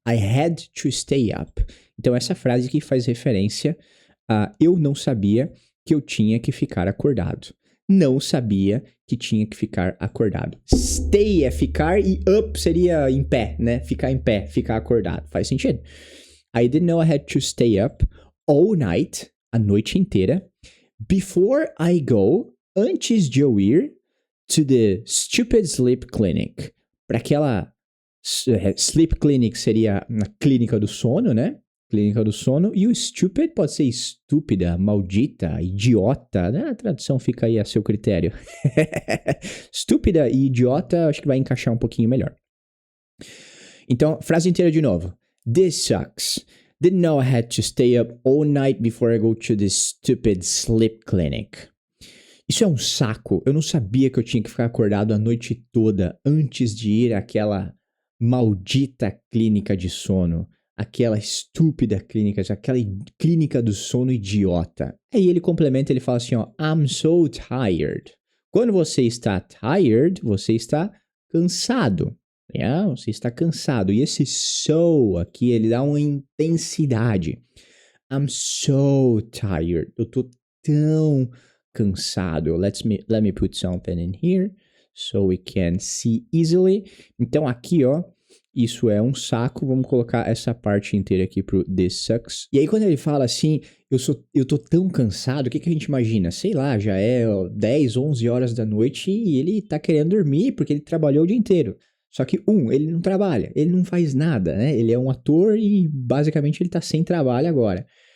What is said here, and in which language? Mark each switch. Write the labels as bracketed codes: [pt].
[en] I had to stay up. [pt] Então essa frase aqui faz referência a eu não sabia que eu tinha que ficar acordado. Não sabia que tinha que ficar acordado. Stay é ficar e up seria em pé, né? Ficar em pé, ficar acordado. Faz sentido? [en] I didn't know I had to stay up all night, [pt] a noite inteira, [en] before I go, [pt] antes de eu ir [en] to the stupid sleep clinic. [pt] Para aquela sleep clinic seria na clínica do sono, né? Clínica do sono. E o stupid pode ser estúpida, maldita, idiota, né? A tradução fica aí a seu critério. Estúpida e idiota, acho que vai encaixar um pouquinho melhor. Então, frase inteira de novo. [en] This sucks. Didn't know I had to stay up all night before I go to this stupid sleep clinic. [pt] Isso é um saco. Eu não sabia que eu tinha que ficar acordado a noite toda antes de ir àquela maldita clínica de sono. Aquela estúpida clínica, aquela clínica do sono idiota. Aí ele complementa, ele fala assim, ó, [en] I'm so tired. [pt] Quando você está tired, você está cansado. Yeah, você está cansado. E esse so aqui, ele dá uma intensidade. [en] I'm so tired. [pt] Eu tô tão cansado. [en] Let me put something in here so we can see easily. [pt] Então aqui, ó, isso é um saco. Vamos colocar essa parte inteira aqui pro this sucks. E aí quando ele fala assim, eu tô tão cansado, o que a gente imagina? Sei lá, já é 10, 11 horas da noite e ele tá querendo dormir porque ele trabalhou o dia inteiro. Só que, ele não trabalha, ele não faz nada, né? Ele é um ator e, basicamente, ele tá sem trabalho agora.